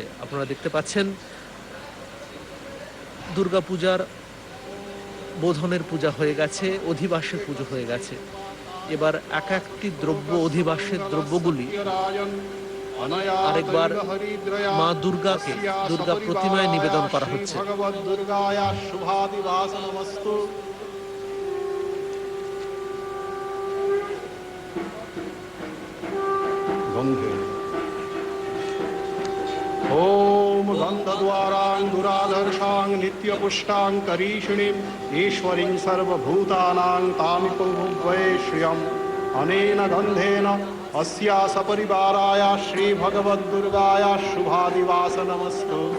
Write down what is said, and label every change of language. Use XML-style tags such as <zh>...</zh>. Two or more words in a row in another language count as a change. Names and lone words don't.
<bn>আপনারা দেখতে পাচ্ছেন দুর্গাপূজার বোধনের পূজা হয়ে গেছে, অধিবাসের পুজো হয়ে গেছে। এবার এক একটি দ্রব্য, অধিবাসের দ্রব্যগুলি আরেকবার মা দুর্গাকে দুর্গা প্রতিমায় নিবেদন করা হচ্ছে।</bn> <sa>ओम गन्धद्वाराङ्गुराधर्षां नित्यपुष्टां करीषिणीं ईश्वरीं सर्वभूतानां तामिपुवै श्रियम् अनेन गन्धेन अस्या सपरिवाराय श्रीभगवद्दुर्गाय शुभादिवासनमस्तु।</sa>